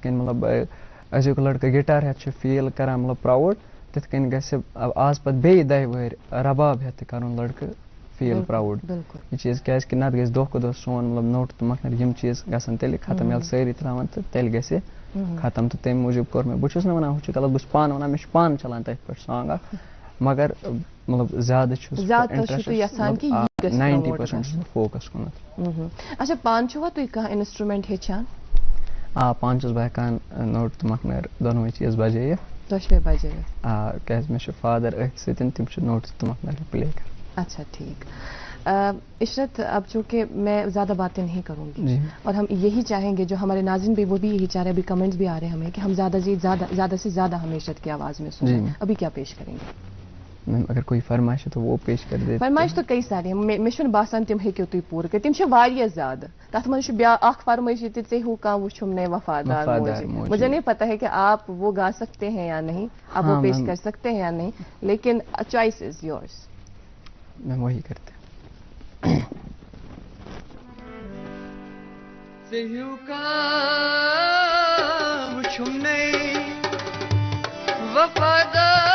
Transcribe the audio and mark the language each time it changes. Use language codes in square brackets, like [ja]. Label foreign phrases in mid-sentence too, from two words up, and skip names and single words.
[ks] کٔنۍ مطلب أزیُک لڑکہٕ گِٹار ہٮ۪تھ چھُ فیٖل کران مطلب پراوُڈ تِتھ کٔنۍ گژھِ آز پتہٕ بیٚیہِ دہہِ ؤہٕرۍ رباب ہٮ۪تھ تہِ کرُن لڑکہٕ فیٖل پراوُڈ یہِ چیٖز کیازِ کہِ نتہٕ گژھِ دۄہ کھۄتہٕ دۄہ سون مطلب نوٚٹ تہٕ مۄکلر یِم چیٖز گژھن تیٚلہِ ختم ییٚلہِ سٲری تراوان تہٕ تیٚلہِ گژھِ ختم تہٕ تمہِ موٗجوٗب کوٚر مےٚ بہٕ چھُس نہٕ ونان ہُہ چھُ غلط بہٕ چھُس پانہٕ ونان مےٚ چھُ پانہٕ چلان تٔتھۍ پٮ۪ٹھ سانگ اکھ مگر مطلب زیادٕ چھُس 90% چھُس بہٕ فوکس کُنتھ اچھا پانہٕ چھُوا تُہۍ کانٛہہ انسٹرومینٹ ہیٚچھان آ پانہٕ چھُس بہٕ ہٮ۪کان نوٹ تہٕ مکھنٲر دۄنوَے چیٖز بجٲیِتھ دۄشوے بجٲیِتھ آ کیازِ مےٚ چھُ فادر أتھۍ سۭتۍ تِم چھِ نوٹٕس تہٕ مکھنٲر پلے کران [ur] اچھا ٹھیک عشرت اب چونکہ میں زیادہ باتیں نہیں کروں گی اور ہم یہی چاہیں گے جو ہمارے ناظرین بھی وہ بھی یہی چاہ رہے ہیں ابھی کمنٹس بھی آ رہے ہیں ہمیں کہ ہم زیادہ سے زیادہ ہم عشرت کی آواز میں سنیں ابھی کیا پیش کریں گے اگر کوئی فرمائش ہے تو وہ پیش کر دے فرمائش تو کئی ساری [ks] مےٚ چھُنہٕ باسان تِم ہیٚکِو تُہۍ پوٗرٕ کٔرِتھ تِم چھِ واریاہ زیادٕ تتھ منٛز چھُ بیٛاکھ اکھ فرمٲیش تہِ ژےٚ ہیوٗ کانٛہہ وٕچھُم نے وفادار موجی [ur] مجھے نہیں پتا ہے کہ آپ وہ گا سکتے ہیں یا نہیں آپ وہ پیش کر سکتے ہیں یا نہیں [ks] لیکن [en] choice is yours [ur] میں وہی کرتے [ks] ژےٚ کا وٕچھُم نے وفادار